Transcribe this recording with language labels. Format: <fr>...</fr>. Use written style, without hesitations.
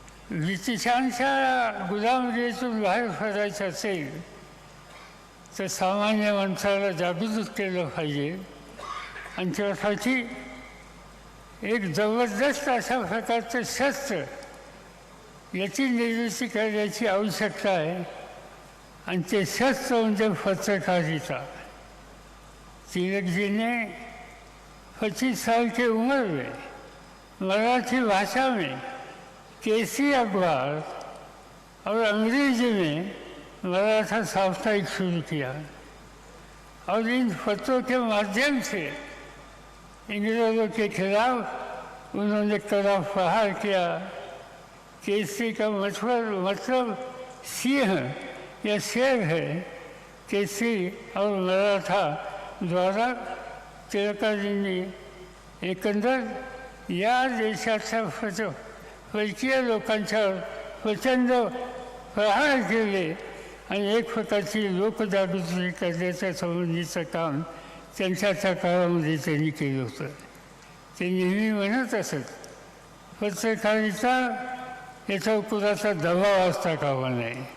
<mr>ब्रिटिशांच्या गुलामगिरीतून बाहेर पडायचं असेल तर सामान्य माणसाला जागृत केलं पाहिजे आणि त्यासाठी एक जबरदस्त अशा प्रकारचं शस्त्र याची निर्मिती करण्याची आवश्यकता आहे आणि ते शस्त्र म्हणजे पत्रकारिता।</mr> <hi>तिलक जी ने 25 साल की उम्र में मराठी भाषा में केसरी अखबार और अंग्रेजी में मराठा साप्ताहिक शुरू किया और इन पत्रों के माध्यम से इंग्रेजों के खिलाफ उन्होंने कड़ा प्रहार किया। केसरी का मतलब सिंह या शेर है। केसरी और मराठा द्वारा तिलकाजी ने एकंदर</hi> <mr>या देशाच्या परकीय लोकांच्यावर प्रचंड प्रहार केले आणि एक प्रकारची लोकजागृती करण्याच्या संबंधीचं काम त्यांच्या काळामध्ये त्यांनी केलं होतं. ते नेहमी म्हणत असत, पत्रकारिता याचा कुणाचा दबाव असता कामा नये.</mr>